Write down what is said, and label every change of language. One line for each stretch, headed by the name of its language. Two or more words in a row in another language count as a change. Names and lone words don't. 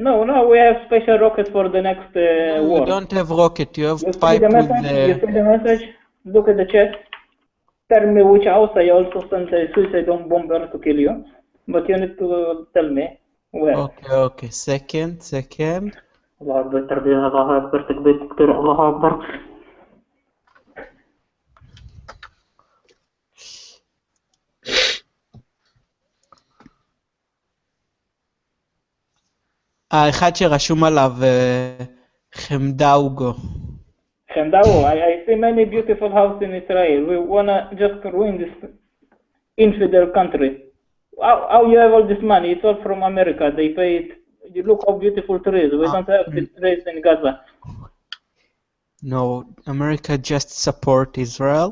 English: No, we have special rocket for the next war. You don't have rocket. You have You pipe see the with message? You see the message? Look at the chat. Tell me which house. I also sent a suicide bomber to kill you. But you need to tell me where. Okay. Second.
Arabic: الله أكبر تربية. الله أكبر تكبير تكبير. الله أكبر.
Hebrew: האחד שרשום עליו חמדאוגו.
English: Shandao, I see many beautiful houses in Israel. We wanna just ruin this infidel country. How you have all this money? It's all from America. They pay it. You look how beautiful trees. We don't have these trees in Gaza. No, America just support Israel.